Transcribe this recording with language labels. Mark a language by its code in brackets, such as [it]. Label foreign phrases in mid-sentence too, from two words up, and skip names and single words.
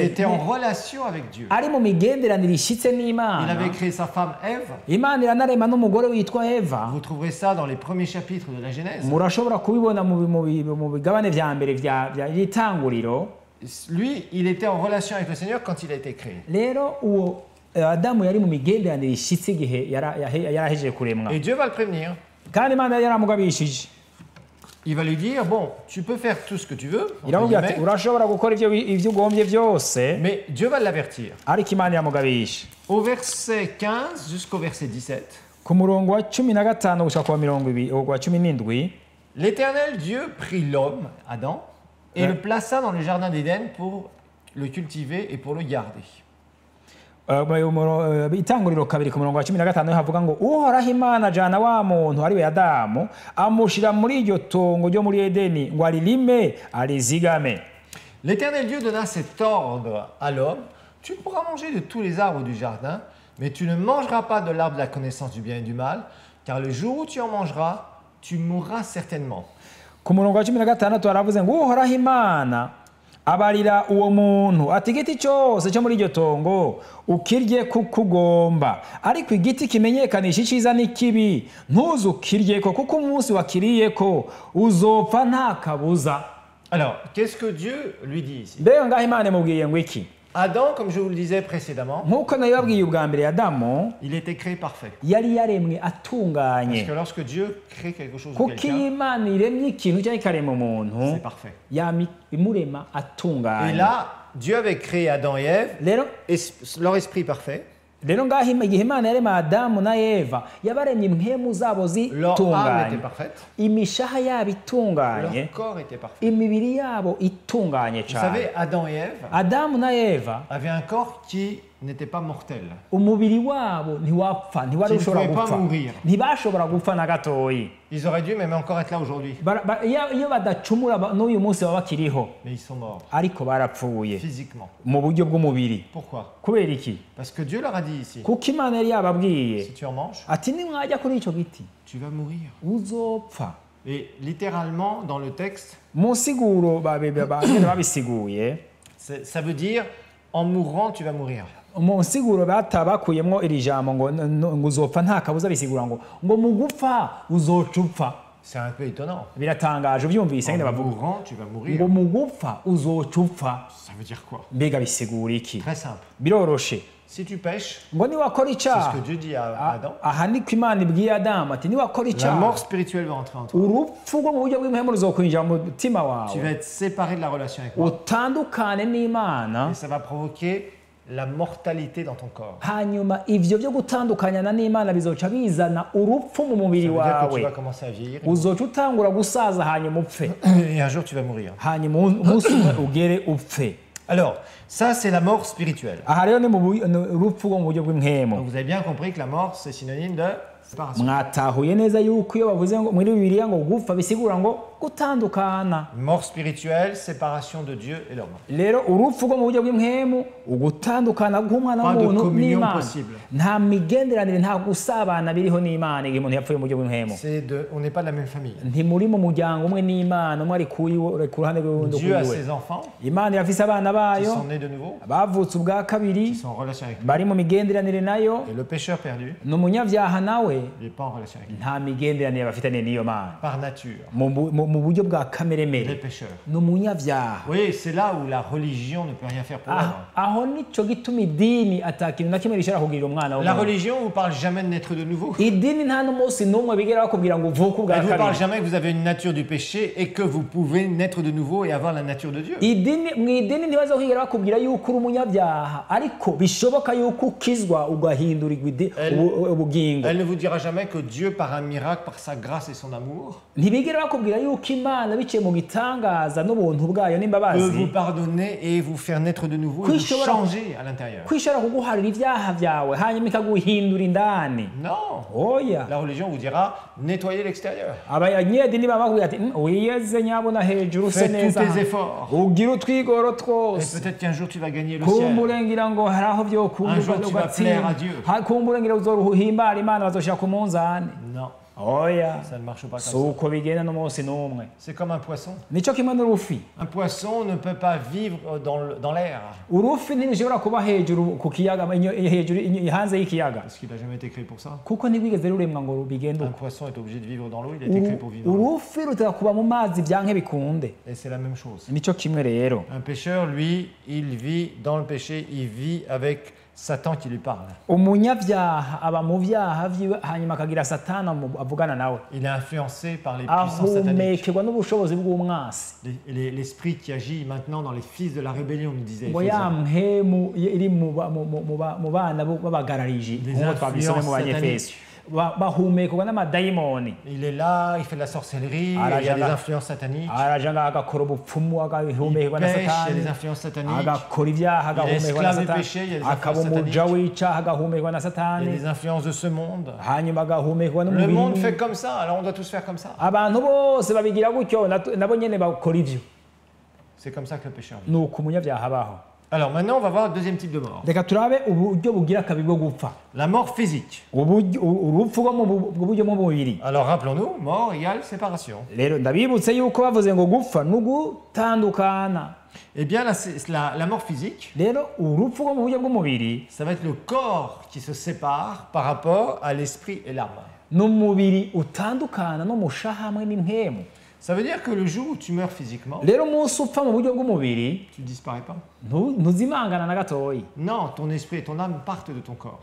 [fr] était en relation avec Dieu. [rn] ari mu migenderanire ishitse [fr] Il [rn] n'Imana. [fr] avait créé sa femme Ève. [rn] Imana iranarema n'umugore witwa Eva. [fr] Vous trouverez ça dans les premiers chapitres de la Genèse. [rn] Murashobora kubibona mu bigabane vya mbere vy'itanguriro. [fr] Lui, il était en relation avec le Seigneur quand il a été créé. [rn] Rero uwo Adamu yari mu migenderanire ishitse igihe yarahejeje kuremwa. [fr] Et Dieu va le prévenir. [rn] Kandi Imana yaramugabishije. [fr] Il va lui dire, bon, tu peux faire tout ce que tu veux, entre [rn] Iramubwira ati [fr] guillemets, [rn] urashobora gukora ivyo ugombye byose, [fr] mais Dieu va l'avertir. [rn] ariko Imana iramugabisha. [fr] Au verset 15 jusqu'au verset 17, [rn] Ku murongo wa 15 gushika ku wa 17, [fr] l'Éternel Dieu prit l'homme, Adam, et le plaça dans le jardin d'Éden pour le cultiver et pour le garder. [rn] Itanguriro kabiri ku murongo wa 15 havuga ngo uhoraho Imana ajana wa muntu ari we Adamu amushira muri iryo tongo ryo muri Edeni ngo aririme arizigame. [fr] L'Éternel Dieu donna cet ordre à l'homme, tu pourras manger de tous les arbres du jardin, mais tu ne mangeras pas de l'arbre de la connaissance du bien et du mal, car le jour où tu en mangeras, tu mourras certainement. [rn] Ku murongo wa 16 haravuze ngo uhoraho Imana abarira uwo muntu ati igiti cyose cyo muri iryo tongo ukirye kuko ugomba, ariko igiti kimenyekanisha icyiza n'ikibi ntuzukiryeko kuko umunsi wakiriyeko uzopfa nta kabuza. [fr] Alors, qu'est-ce que Dieu lui dit ici? [rn] Mbega ngaho Imana imubwiye ngo iki? [fr] Adam, comme je vous le disais précédemment, [rn] nk'uko nabibabwiye ubwa mbere Adamu [fr] il était créé parfait. [rn] yari yaremwe [fr] Parce [rn] atunganye [fr] que lorsque Dieu crée quelque chose ou [rn] kuko iyo [fr] quelqu'un, [rn] Imana iremye ikintu cyangwa ikarema umuntu [fr] c'est parfait. [rn] yama imurema [fr] Et [rn] atunganye [fr] là, Dieu avait créé Adam et Ève, [rn] rero [fr] leur esprit parfait, [rn] rero ngaho igihe Imana yarema Adamu na Eva yabaremye impemu zabo [fr] leur âme était [rn] zitunganye [fr] parfaite, [rn] imishaha yabo itunganye [fr] leur corps était parfait. [rn] imibiri yabo itunganye [fr] Vous savez, [rn] cyane [fr] Adam et Ève [rn] Adamu na Eva [fr] avaient un corps qui n'était pas mortel. [rn] umubiri wabo ntiwapfa ntiwari [fr] Qui ne [rn] ushobora [fr] pouvait pas [rn] gupfa [fr] mourir. [rn] ntibashobora gupfa na gatoyi [fr] Ils auraient dû même encore être là aujourd'hui, [rn] iyo badacumura n'uyu munsi baba bakiriho [fr] mais ils sont morts [rn] ariko barapfuye [fr] physiquement. [rn] mu buryo bw'umubiri [fr] Pourquoi? [rn] kubera iki [fr] Parce que Dieu leur a dit ici, [rn] kuko Imana yari yababwiye [fr] si tu en manges, [rn] ati nimwajya kuri icyo giti [fr] tu vas mourir. [rn] uzopfa [fr] Et littéralement, dans le texte, [rn] mu nsiguro babisiguye [fr] ça veut dire, en mourant, tu vas mourir. [rn] mu nsiguro bakuyemo iri jambo ngo uzopfa nta kabuza bisigura ngo mu gupfa uzoca upfa [fr] C'est un peu étonnant. [rn] biratangaje ubyumvise nyine [fr] En [rn] bavuga [fr] mourant, tu vas mourir. [rn] ngo mu gupfa uzoca upfa [fr] Ça veut dire quoi? [rn] mbega bisigura iki [fr] Très simple. [rn] biroroshe [fr] Si tu pêches, [rn] ngo niwakora [fr] c'est ce [rn] icyaha [fr] que Dieu dit à Adam, [rn] aha niko Imana ibwiye Adamu ati niwakora [fr] la [rn] icyaha [fr] mort spirituelle va entrer en toi. [rn] urupfu rwo mu buryo bw'impemu ruzokwinjira mu mutima [fr] Tu [rn] wawe [fr] vas être séparé de la relation avec moi. [rn] utandukane n'Imana [fr] Et ça va provoquer la mortalité dans ton corps. [rn] hanyuma ivyo byo gutandukanyana n'Imana bizoca bizana urupfu mu mubiri [fr] Ça veut dire que tu [rn] wawe [fr] vas commencer à vieillir. [rn] uzoca utangura gusaza hanyuma upfe [fr] Et un jour, tu vas mourir. [rn] hanyuma umunsi umwe ugere upfe [fr] Alors, ça, c'est la mort spirituelle. [rn] aha rero ni urupfu rwo mu buryo bw'impemu [fr] Donc, vous avez bien compris que la mort, c'est synonyme de séparation. [rn] mwatahuye neza yuko iyo bavuze ngo muri Bibiliya ngo gupfa bisigura ngo gutandukana [fr] Mort spirituelle, séparation de Dieu et l'homme. [rn] rero urupfu rwo mu buryo bw'impemu ugutandukana bw'umwana [fr] Pas de [rn] w'umuntu [fr] communion [rn] n'Imana [fr] possible. [rn] nta migenderanire nta gusabana biriho n'Imana igihe umuntu yapfuye mu buryo bw'impemu [fr] On n'est pas de la même famille. [rn] ntimuri mu muryango umwe n'Imana umwe ari ku ruhande rw'undi [fr] Dieu a [rn] kuri we [fr] ses enfants [rn] Imana irafise abana [fr] qui [rn] bayo [fr] sont nés de nouveau, [rn] bavutse ubwa kabiri [fr] qui sont en relation avec lui. [rn] bari mu migenderanire nayo [fr] Et le pécheur perdu, [rn] ni umunyabyaha nawe [fr] il n'est pas en relation avec lui. [rn] nta migenderanire bafitanye n'iyo Mana [fr] Par nature, [rn] mu buryo bwa [fr] il est [rn] kameremere [fr] pécheur. [rn] ni umunyabyaha [fr] Oui, c'est là où la religion ne peut rien faire pour l'homme. [rn] aho nico gituma idini atakintu na kimwe rishobora kugirira umwana [fr] La [rn] w'umuntu [fr] religion ne vous parle jamais de naître de nouveau. [rn] idini nta n'umunsi n'umwe bigera bakubwira ngo uvuke ubwa [fr] Elle ne vous parle [rn] kabiri [fr] jamais que vous avez une nature du péché et que vous pouvez naître de nouveau et avoir la nature de Dieu. [rn] mu idini ntibazokigera bakubwira yuko uri umunyabyaha ariko bishoboka yuko ukizwa ugahindurirwa ubugingo [fr] Elle ne vous dira jamais que Dieu, par un miracle, par sa grâce et son amour, [rn] ntibigera bakubwira yuko Imana biciye mu gitangaza n'ubuntu bwayo [fr] peut [rn] n'imbabazi [fr] vous pardonner et vous faire naître de nouveau et vous changer à l'intérieur. [rn] ko ishobora kuguharira ibyaha byawe hanyuma ikaguhindura indani [fr] Non. [rn] oya [fr] La religion vous dira nettoyez l'extérieur. [rn] abanyedini baba bakubwira ati wiyeze nyabona hejuru use [fr] Fais tous [rn] neza [fr] tes efforts. [rn] ugira utwigoro [fr] Et [rn] twose [fr] peut-être qu'un jour tu vas gagner le ciel. [rn] kumburengira ngo hari aho [fr] Un jour, tu vas [rn] ugatsinda [fr] plaire à Dieu. [rn] kumburengira uzoruhimbara Imana bazoshira ku munzani [fr] Non, [rn] oya [fr] ça ne marche pas si comme ça. [rn] uko bigenda n'umunsi n'umwe [fr] C'est comme un poisson. [rn] nico kimwe n'urufi [fr] Un poisson ne peut pas vivre dans l'air [rn] urufi ntirushobora kuba hejuru ku kiyaga hejuru hanze y'ikiyaga [fr] parce qu'il n'a jamais été créé pour ça. [rn] kuko ntirwigeze ruremwa ngo bigende [fr] Un [rn] uko [fr] poisson est obligé de vivre dans l'eau, il a été créé pour vivre dans l'eau. [rn] urufi rutera kuba mu mazi byanke bikunde [fr] Et c'est la même chose. [rn] nico kimwe rero [fr] Un pécheur, lui, il vit dans le péché, il vit avec Satan qui lui parle. [rn] umunyabyaha aba mu byaha vyiwe hanyuma akagira satana avugana nawe [fr] Il est influencé par les puissances sataniques. [rn] ahumekerwa n'ubushobozi bw'umwasi [fr] L'esprit qui agit maintenant dans les fils de la rébellion, nous disait [rn] ngo ya [fr] Éphésiens. [rn] mpemu iri mu bana b'abagarariji [fr] Des [rn] nk'uko twabisomye mu [fr] influences [rn] banyefeso bahumekerwa n'amadayimoni [fr] Il est là, il fait de la sorcellerie, Ah, il y a là, des là. influences sataniques. [rn] araja ngaho agakora ubupfumu [fr] Il [rn] agahumekerwa na [fr] pêche, il y a [rn] satani [fr] des influences sataniques. [rn] agakora ibyaha [fr] Il est [rn] agahumekerwa na [fr] esclave du [rn] satani [fr] péché, il y a des [rn] akaba [fr] influences [rn] umuja [fr] sataniques. [rn] w'icyaha agahumekerwa na [fr] Il y a [rn] satani [fr] des influences de ce monde. [rn] hanyuma agahumekerwa [fr] Le [rn] n'umubiri [fr] monde fait comme ça, alors on doit tous faire comme ça. [rn] abantu bose babigira gutyo nabo nyene bakora ivyo [fr] C'est comme ça que le pécheur vit. [rn] ni uko umunyabyaha abaho [fr] Alors maintenant, on va voir le deuxième type de mort. [rn] reka turabe uburyo bugira kabiri bwo gupfa [fr] La mort physique. [rn] urupfu rwo mu buryo bw'umubiri [fr] Alors rappelons-nous, mort égale séparation. [rn] rero ndabibutse yuko bavuze ngo gupfa ni ugutandukana [fr] Eh bien, la mort physique, [rn] rero urupfu rwo mu buryo bw'umubiri [fr] ça va être le corps qui se sépare par rapport à l'esprit et l'âme. [rn] ni umubiri utandukana n'umushaha hamwe n'impemu [fr] Ça veut dire que le jour où tu meurs physiquement, [rn] rero umunsi upfa mu buryo bw'umubiri [fr] tu ne disparais pas. [rn] ntuzimangana na gatoyi. [fr] Non, ton esprit et ton âme partent de ton corps.